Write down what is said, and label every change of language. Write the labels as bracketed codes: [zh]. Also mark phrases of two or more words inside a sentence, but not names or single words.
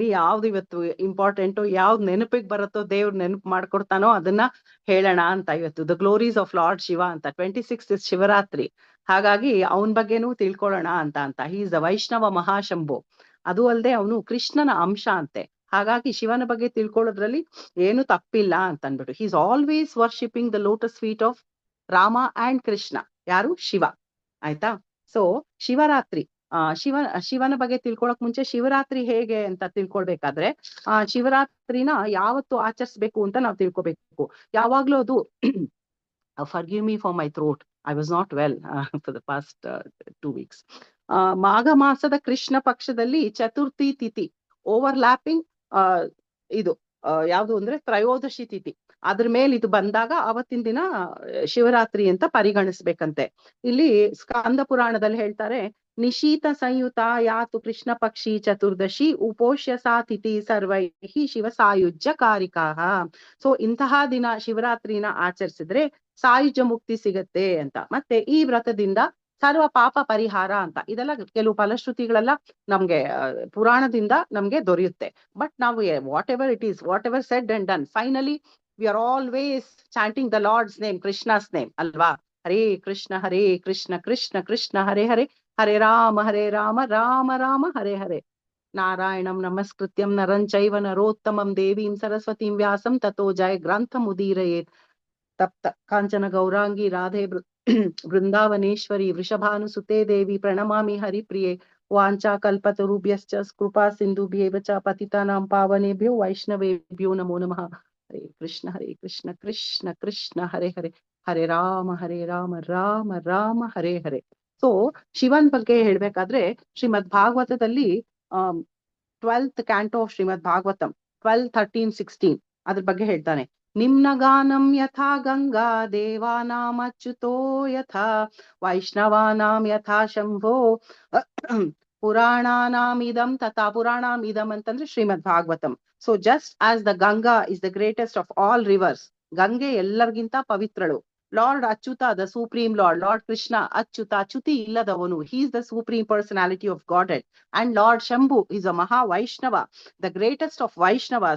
[kn] ಯಾವ್ದು ಇವತ್ತು ಇಂಪಾರ್ಟೆಂಟು, ಯಾವ್ದು ನೆನಪಿಗೆ ಬರುತ್ತೋ, ದೇವ್ರ ನೆನಪು ಮಾಡ್ಕೊಡ್ತಾನೋ ಅದನ್ನ ಹೇಳೋಣ ಅಂತ. [en] ಇವತ್ತು the glories of Lord Shiva ಅಂತ, 26th is Shivaratri. [kn] ಹಾಗಾಗಿ ಅವನ ಬಗ್ಗೆನೂ ತಿಳ್ಕೊಳ್ಳೋಣ ಅಂತ [en] he is the Vaishnava Mahashambhu. [kn] ಅದು ಅಲ್ಲದೆ ಅವನು ಕೃಷ್ಣನ ಅಂಶ ಅಂತೆ. ಹಾಗಾಗಿ ಶಿವನ ಬಗ್ಗೆ ತಿಳ್ಕೊಳ್ಳೋದ್ರಲ್ಲಿ ಏನು ತಪ್ಪಿಲ್ಲ ಅಂತ ಅನ್ಬಿಟ್ಟು, [en] He is always worshipping the lotus feet of Rama and Krishna. [kn] ಯಾರು? ಶಿವ. ಆಯ್ತಾ? ಸೊ ಶಿವರಾತ್ರಿ, ಶಿವನ ಬಗ್ಗೆ ತಿಳ್ಕೊಳಕ್ ಮುಂಚೆ ಶಿವರಾತ್ರಿ ಹೇಗೆ ಅಂತ ತಿಳ್ಕೊಳ್ಬೇಕಾದ್ರೆ, ಶಿವರಾತ್ರಿನ ಯಾವತ್ತು ಆಚರಿಸ್ಬೇಕು ಅಂತ ನಾವು ತಿಳ್ಕೊಬೇಕು. ಯಾವಾಗ್ಲೂ ಅದು [en] forgive me for my throat, I was not well for the past 2 weeks. [kn] ಮಾಘ ಮಾಸದ ಕೃಷ್ಣ ಪಕ್ಷದಲ್ಲಿ ಚತುರ್ಥಿ ತಿಥಿ ಓವರ್ಲ್ಯಾಪಿಂಗ್ ಇದು ಯಾವುದು ಅಂದ್ರೆ ತ್ರಯೋದಶಿ ತಿಥಿ, ಅದ್ರ ಮೇಲೆ ಇದು ಬಂದಾಗ ಅವತ್ತಿನ ದಿನ ಶಿವರಾತ್ರಿ ಅಂತ ಪರಿಗಣಿಸ್ಬೇಕಂತೆ. ಇಲ್ಲಿ ಸ್ಕಂದ ಪುರಾಣದಲ್ಲಿ ಹೇಳ್ತಾರೆ, [sa] ನಿಶೀತ ಸಂಯುತ ಯಾತು ಕೃಷ್ಣ ಪಕ್ಷಿ ಚತುರ್ದಶಿ ಉಪೋಷ್ಯ ಸಾ ತಿಥಿ ಸರ್ವೈಹಿ ಶಿವ ಸಾಯುಜ್ಯ ಕಾರಿಕಾಹ. [kn] ಸೊ ಇಂತಹ ದಿನ ಶಿವರಾತ್ರಿನ ಆಚರಿಸಿದ್ರೆ ಸಾಯುಜ್ಯ ಮುಕ್ತಿ ಸಿಗತ್ತೆ ಅಂತ. ಮತ್ತೆ ಈ ವ್ರತದಿಂದ ಸರ್ವ ಪಾಪ ಪರಿಹಾರ ಅಂತ, ಇದೆಲ್ಲ ಕೆಲವು ಫಲಶ್ರುತಿಗಳೆಲ್ಲ ನಮ್ಗೆ ಪುರಾಣದಿಂದ ನಮ್ಗೆ ದೊರೆಯುತ್ತೆ. [en] ಬಟ್ ನಾವು whatever said and done, finally we are always chanting the Lord's name, Krishna's name ಅಲ್ವಾ? [sa] ಹರೇ ಕೃಷ್ಣ ಕೃಷ್ಣ ಕೃಷ್ಣ ಹರೇ ಹರೇ, ಹರೇ ರಾಮ ರಾಮ ರಾಮ ಹರೇ ಹರೇ. ನಾರಾಯಣಂ ನಮಸ್ಕೃತ್ಯಂ ನರಂ ಚೈವ ನರೋತ್ತಮಂ ದೇವೀಂ ಸರಸ್ವತೀಂ ವ್ಯಾಸಂ ತಥೋ ಜಯ ಗ್ರಂಥ ಮುದೀರಯೇತ್. ತಪ್ತ ಕಾಂಚನ ಗೌರಾಂಗಿ ರಾಧೆ ಬೃಂದಾವನೇಶ್ವರಿ ವೃಷಭಾನುಸುತೆ ದೇವಿ ಪ್ರಣಮಾಮಿ ಹರಿಪ್ರಿಯೆ. ವಾಂಚಾ ಕಲ್ಪತರುಭ್ಯಶ್ಚ ಕೃಪಾ ಸಿಂಧುಭ್ಯೇವ ಚ ಪತಿತಾನಾಂ ಪಾವನೇಭ್ಯೋ ವೈಷ್ಣವೇಭ್ಯೋ ನಮೋ ನಮಃ. ಹರೇ ಕೃಷ್ಣ ಕೃಷ್ಣ ಕೃಷ್ಣ ಹರೇ ಹರೇ, ಹರೇ ರಾಮ ರಾಮ ರಾಮ ಹರೇ ಹರೇ. [kn] ಸೊ ಶಿವನ್ ಬಗ್ಗೆ ಹೇಳ್ಬೇಕಾದ್ರೆ ಶ್ರೀಮದ್ ಭಾಗವತದಲ್ಲಿ [en] 12th canto of Srimad Bhagavatam [kn] 12, 13, 16 ಅದ್ರ ಬಗ್ಗೆ ಹೇಳ್ತಾನೆ. [sa] ನಿಮ್ನಗಾನಂ ಯಥಾ ಗಂಗಾ ದೇವಾನಾಂ ಅಚ್ಯುತೋ ಯಥಾ ವೈಷ್ಣವಾನಾಂ ಯಥಾ ಶಂಭೋ ಪುರಾಣಾನಾಂ ಇದಂ ತಥಾ. ಪುರಾಣಾಂ ಇದಂ [kn] ಅಂತಂದ್ರೆ ಶ್ರೀಮದ್ ಭಾಗವತಂ. [en] So just as the Ganga is the greatest of all rivers, [kn] ಗಂಗೆ ಎಲ್ಲರಿಗಿಂತ ಪವಿತ್ರಳು. [en] Lord Achyuta, the Supreme Lord, Lord Krishna Achyuta, [kn] ಚ್ಯುತಿ ಇಲ್ಲದವನು, [en] he is the Supreme Personality of Godhead. And Lord Shambhu is a maha Vaishnava, the greatest of Vaishnavas.